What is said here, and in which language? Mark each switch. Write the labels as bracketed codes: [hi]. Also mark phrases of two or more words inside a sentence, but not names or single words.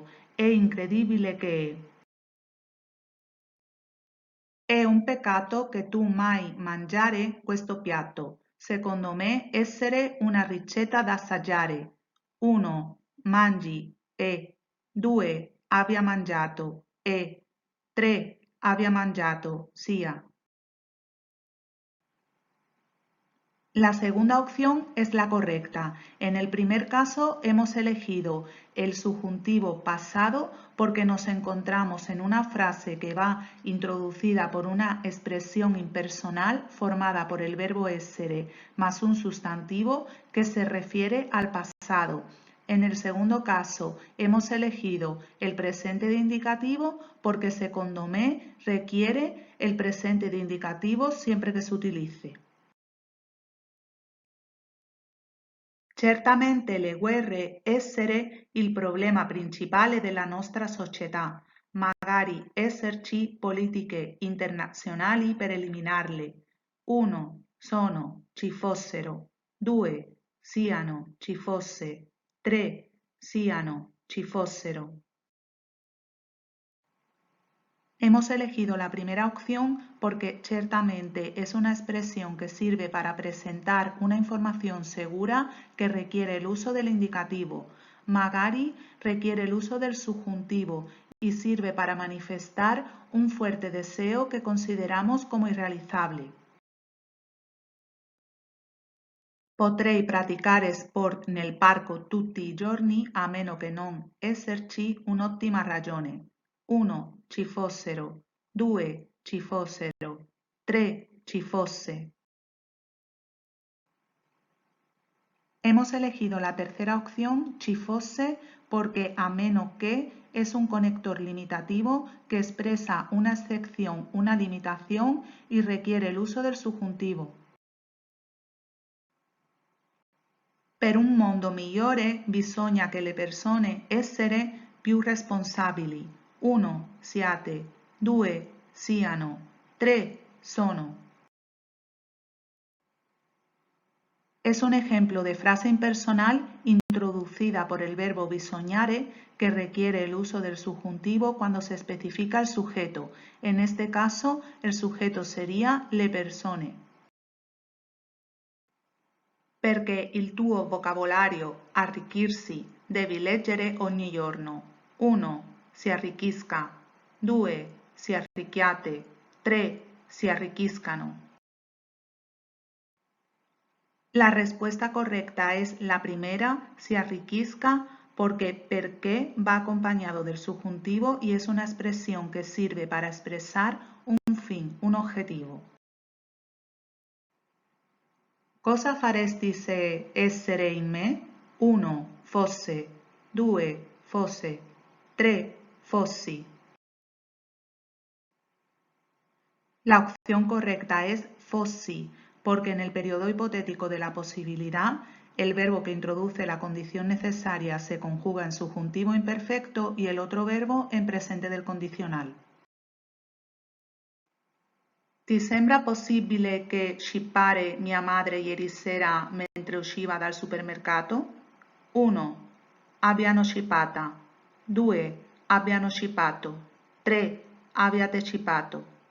[it] È incredibile che. È un peccato che tu mai mangiare questo piatto. Secondo me essere una ricetta da assaggiare. 1. Mangi. E. 2. Abbia mangiato. E. 3. Abbia mangiato. Sia. [es] La segunda opción es la correcta. En el primer caso hemos elegido el subjuntivo pasado porque nos encontramos en una frase que va introducida por una expresión impersonal formada por el verbo essere más un sustantivo que se refiere al pasado. En el segundo caso hemos elegido el presente de indicativo porque [it] secondo me [es] requiere el presente de indicativo siempre que se utilice. [it] Certamente le guerre essere il problema principale della nostra società, magari esserci politiche internazionali per eliminarle. 1. Sono, ci fossero. 2. Siano, ci fosse. 3. Siano, ci fossero. [es] Hemos elegido la primera opción porque ciertamente es una expresión que sirve para presentar una información segura que requiere el uso del indicativo. Magari requiere el uso del subjuntivo y sirve para manifestar un fuerte deseo que consideramos como irrealizable. [it] Potrei praticare sport nel parco tutti i giorni a meno che non esserci un'ottima ragione. 1. Ci fossero. 2. Ci fossero. 3. Ci fosse. [es] Hemos elegido la tercera opción, [it] ci fosse, [es] porque a menos que es un conector limitativo que expresa una excepción, una limitación y requiere el uso del subjuntivo. [it] Per un mondo migliore bisogna che le persone essere più responsabili. 1. Siate. 2. Siano. 3. Sono. [es] Es un ejemplo de frase impersonal introducida por el verbo bisognare que requiere el uso del subjuntivo cuando se especifica el sujeto. En este caso, el sujeto sería [it] le persone. Perché il tuo vocabolario arricchirsi devi leggere ogni giorno. 1. Si arricchisca. 2. Si arricchiate. 3. Si arricchiscano. [es] La respuesta correcta es la primera, [it] si arriquisca, [es] porque perché va acompañado del subjuntivo y es una expresión que sirve para expresar un fin, un objetivo. [it] Cosa faresti se essere in me? 1. Fosse. 2. Fosse. 3. Fossi. [es] La opción correcta es fossi, porque en el periodo hipotético de la posibilidad, el verbo que introduce la condición necesaria se conjuga en subjuntivo imperfecto y el otro verbo en presente del condicional. [it] Ti sembra possibile che scippare mia madre ieri sera mentre usciva dal supermercato? 1. Abbiano scippata. 2. Abbiano scippato. 3. Abbiate scippato.